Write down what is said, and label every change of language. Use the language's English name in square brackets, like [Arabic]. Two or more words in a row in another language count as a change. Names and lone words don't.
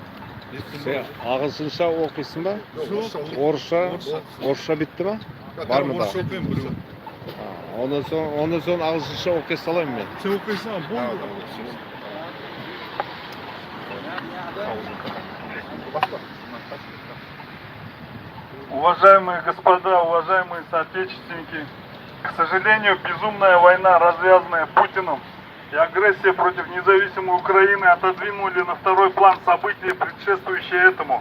[Kazakh] Сен ағылшынша оқисың ба? Жоқ. Орысша бітті ма? Бар ма да? Орысша оқимын біреу. [Turkish] Ondan sonra [Kazakh] ағылшынша оқи салайын мен. Сен оқисың, болды. [Russian] Уважаемые господа, уважаемые соотечественники, к сожалению, безумная война, развязанная Путиным, и агрессия против независимой Украины отодвинули на второй план события, предшествующие этому.